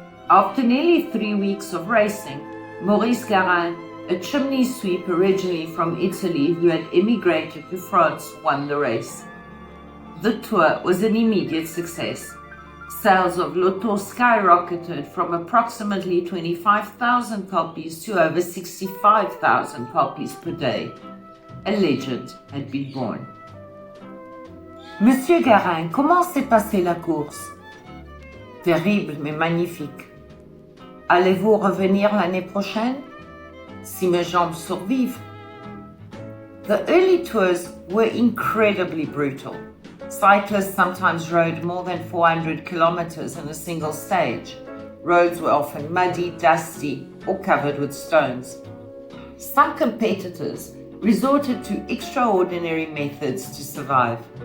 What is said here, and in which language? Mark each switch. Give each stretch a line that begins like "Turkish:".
English: After nearly 3 weeks of racing, Maurice Garin, a chimney sweep originally from Italy who had emigrated to France, won the race. The tour was an immediate success. Sales of L'Auto skyrocketed from approximately 25,000 copies to over 65,000 copies per day. A legend had been born.
French: Monsieur Garin, comment s'est passée la course? Terrible mais magnifique. Allez-vous revenir l'année prochaine? Si mes jambes survivent.
English: The early tours were incredibly brutal. Cyclists sometimes rode more than 400 kilometers in a single stage. Roads were often muddy, dusty, or covered with stones. Some competitors resorted to extraordinary methods to survive.